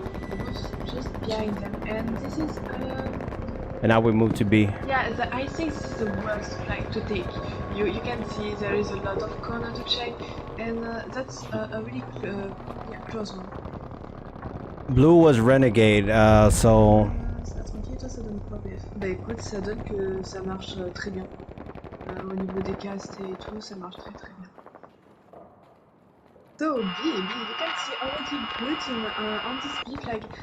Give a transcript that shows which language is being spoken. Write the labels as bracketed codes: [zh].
[en] Who's just behind them, and this is. And now we move to B. Yeah, I think this is the worst flag to take. You can see there is a lot of corner to check, and that's a really close one. Blue was renegade, so. [fr] Ça tranquille, toi ça donne quoi, BF? Bah écoute, ça donne que ça marche très bien. Au niveau des castes et tout, ça marche très bien. [en] So B, you can see already blue team on this B flag.